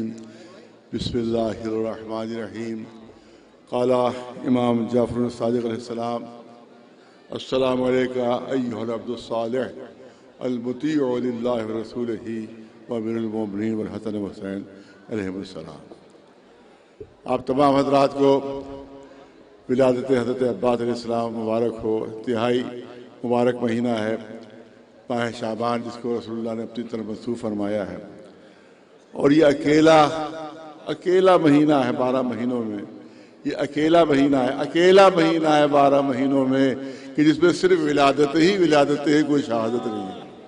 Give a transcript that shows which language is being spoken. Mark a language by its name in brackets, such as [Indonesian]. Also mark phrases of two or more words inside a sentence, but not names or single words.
[Arabic] بسم الله الرحمن الرحيم قال إمام جعفر صادق عليه السلام, السلام عليك أيها العبد الصالح المطيع لله ورسوله وأمير المؤمنين والحسن وحسين عليهم السلام. [Urdu] آپ تمام حضرات کو ولادت حضرت عباس علیہ السلام مبارک ہو. انتہائی مبارک مہینہ ہے ماہ شعبان جس کو رسول اللہ نے اپنی طرف منسوب فرمایا ہے. اور یہ اکیلا مہینہ ہے 12 مہینوں میں، یہ اکیلا مہینہ ہے 12 مہینوں میں کہ جس میں صرف ولادتیں ہیں، کوئی شہادت نہیں ہے.